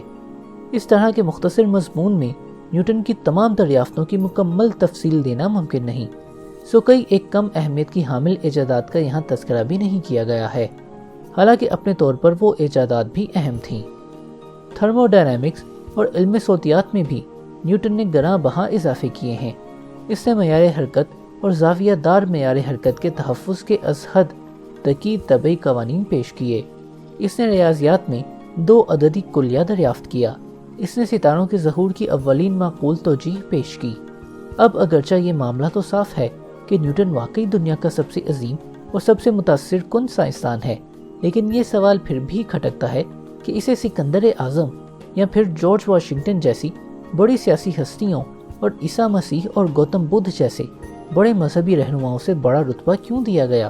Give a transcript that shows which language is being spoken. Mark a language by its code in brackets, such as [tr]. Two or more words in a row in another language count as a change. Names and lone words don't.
[ur] اس طرح کے مختصر مضمون میں نیوٹن کی تمام دریافتوں کی مکمل تفصیل دینا ممکن نہیں، سو کئی ایک کم اہمیت کی حامل ایجادات کا یہاں تذکرہ بھی نہیں کیا گیا ہے، حالانکہ اپنے طور پر وہ ایجادات بھی اہم تھیں۔ تھرمو ڈائنامکس اور علم صوتیات میں بھی نیوٹن نے گراں بہاں اضافے کیے ہیں۔ اس نے معیار حرکت اور زاویہ دار معیار حرکت کے تحفظ کے از حد دقیق طبعی قوانین پیش کیے۔ اس نے ریاضیات میں 2 عددی کلیہ دریافت کیا۔ اس نے ستاروں کے ظہور کی اولین معقول توجیہ پیش کی۔ اب اگرچہ یہ معاملہ تو صاف ہے کہ نیوٹن واقعی دنیا کا سب سے عظیم اور سب سے متاثر کن سائنسدان ہے، لیکن یہ سوال پھر بھی کھٹکتا ہے کہ اسے سکندر اعظم یا پھر جارج واشنگٹن جیسی بڑی سیاسی ہستیوں اور عیسیٰ مسیح اور گوتم بدھ جیسے بڑے مذہبی رہنماؤں سے بڑا رتبہ کیوں دیا گیا؟